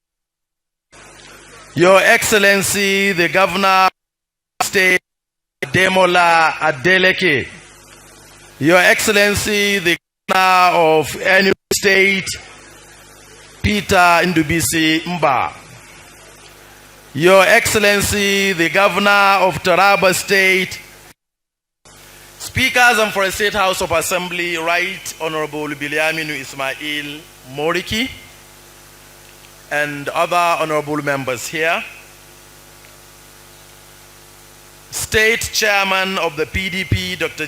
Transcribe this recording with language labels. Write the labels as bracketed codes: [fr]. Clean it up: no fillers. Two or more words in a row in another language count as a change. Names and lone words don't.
[en] Your Excellency, the Governor of State, Demola Adeleke, Your Excellency, the Governor of Enugu State, Peter Ndubisi Mba, Your Excellency, the Governor of Taraba State, Speakers and for a State House of Assembly, Right Honorable Biliaminu Ismail Moriki, and other honorable members here, State Chairman of the PDP, Dr.